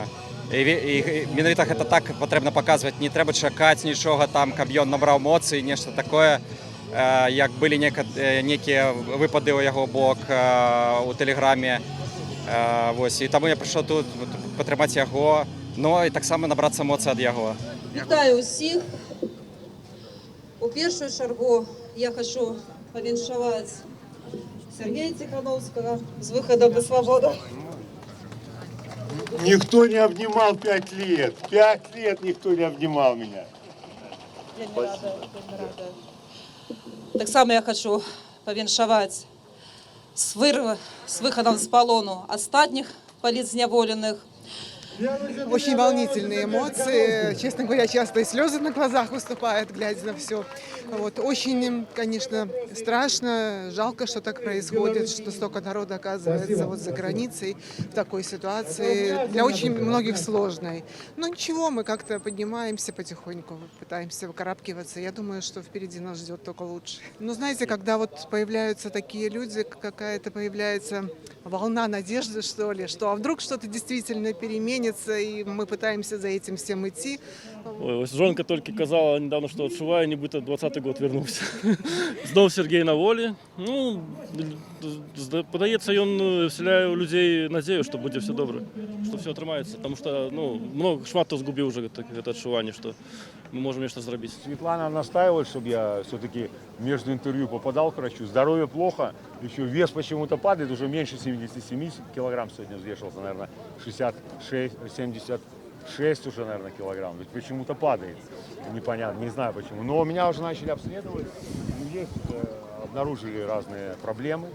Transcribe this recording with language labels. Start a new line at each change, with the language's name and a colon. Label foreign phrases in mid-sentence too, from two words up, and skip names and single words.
Belarusian: І менавіта гэта так патрэбна паказваць. Не трэба чакаць нічога там, каб ён набраў моцы, нешта такое, як былі некія выпады ў яго бок у тэлеграме. Вось, і таму я прыйшоў тут падтрымаць яго, но і таксама набрацца моцы ад яго. Вітаю ўсіх. У першую чаргу я хочу павіншаваць
Russian: Сергея Тихановского с выходом на свободу. Никто не обнимал 5 лет. 5 лет никто не обнимал меня.
Belarusian: Вельмі рада. Таксама я хочу павіншаваць с выходом з палону астатніх палітзняволеных.
Russian: Очень волнительные эмоции. Честно говоря, часто и слезы на глазах выступают, глядя на все. Вот. Очень, конечно, страшно, жалко, что так происходит, что столько народа оказывается вот за границей в такой ситуации. Для очень многих сложной. Но ничего, мы как-то поднимаемся потихоньку, пытаемся выкарабкиваться. Я думаю, что впереди нас ждет только лучше. Но знаете, когда вот появляются такие люди, какая-то появляется волна надежды, что ли, что а вдруг что-то действительно переменится, и мы пытаемся за этим всем идти.
Ukrainian: Ой, ось жонка тільки казала недавно, що відчуваю, нібито 20-й год вернувся. Знов Сергій на волі. Ну, подається, він вселяє у людей надію, що буде все добре, що все отримається. Тому що, ну, шмат хто згубив вже це відчування, що
Russian: мы можем что-то сделать. Светлана настаивает, чтобы я все-таки между интервью попадал к врачу. Здоровье плохо, еще вес почему-то падает, уже меньше 77 килограмм сегодня взвешивался, наверное, 66, 76 уже, наверное, килограмм. Ведь почему-то падает, непонятно, не знаю почему. Но меня уже начали обследовать, есть, обнаружили разные проблемы.